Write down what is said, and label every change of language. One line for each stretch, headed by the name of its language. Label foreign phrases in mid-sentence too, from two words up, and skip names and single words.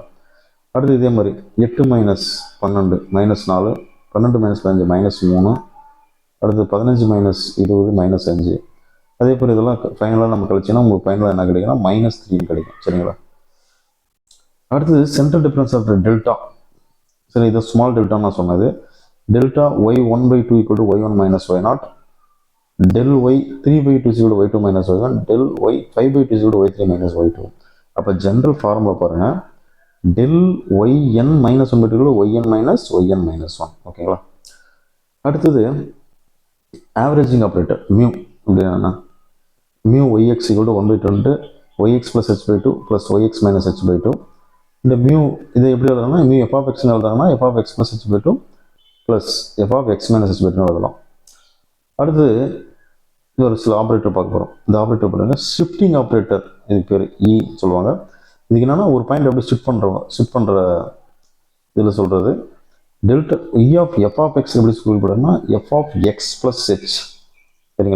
Tamil: அடுத்து இதே மாதிரி 8 - 12 -4 12 - 15 -3. அடுத்து 15 - 20 -5. அதே போல் இதெல்லாம் ஃபைனலாக நம்ம கழிச்சிங்கன்னா உங்களுக்கு ஃபைனலாக என்ன கிடைக்குன்னா -3 கிடைக்கும் சரிங்களா. அடுத்தது
English: central difference of delta
Tamil: சரி. இது
English: small delta
Tamil: நான் சொன்னது. டெல்டா y1/2 = y1 - y0.
English: del y 3/2 = y2 - y1. del y 5/2 = y3 - y2.
Tamil: அப்போ
English: general formula
Tamil: பாருங்கள்.
English: del yn - 1/2 = yn - yn - 1 ஓகேங்களா.
Tamil: அடுத்தது
English: averaging operator mu
Tamil: அப்படின்னா மியூ yx = 1/2 yx + h/2 + yx - h/2. இந்த மியூ இதை எப்படி எழுதுறாங்கன்னா
English: mu f of x
Tamil: எழுதுறாங்கன்னா
English: f of x + h/2 plus f of x - h/2
Tamil: எழுதலாம். அடுத்து இது ஒரு சில ஆப்ரேட்டர் பார்க்க போகிறோம். இந்த ஆப்ரேட்டர் பாருங்க
English: shifting operator.
Tamil: இதுக்கு பேர் இ சொல்லுவாங்க. இதுக்கு என்னன்னா ஒரு பாயிண்ட் அப்படி ஷிஃப்ட் பண்ணுற இதில் சொல்கிறது.
English: delta E of f of x
Tamil: எப்படி சொல்லப்படுதுன்னா
English: f of x plus h
Tamil: சரிங்களா.